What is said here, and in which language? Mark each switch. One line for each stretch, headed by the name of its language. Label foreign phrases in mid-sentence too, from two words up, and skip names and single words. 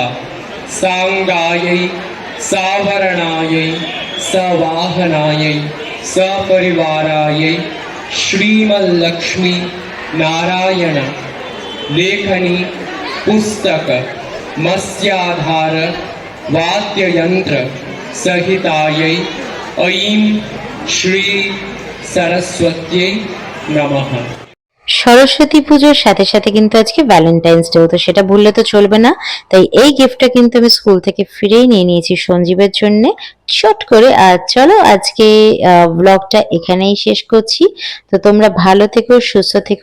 Sanskrit: सांगायै सावरणायै सवाहनायै सपरिवारायै श्रीमल्लक्ष्मी नारायण लेखनी पुस्तक मत्स्याधार वाद्ययंत्र सहितायै ऐं श्री सरस्वत्यै नमः।
Bangla: সরস্বতী পুজোর সাথে সাথে কিন্তু আজকে ভ্যালেন্টাইন্স ডে, তো সেটা ভুললে তো চলবে না। তাই এই গিফটটা কিন্তু আমি স্কুল থেকে ফিরেই নিয়ে নিয়েছি সঞ্জীবের জন্য চট করে। আর চলো আজকে ব্লগটা এখানেই শেষ করছি। তো তোমরা ভালো থেকো, সুস্থ থেকো।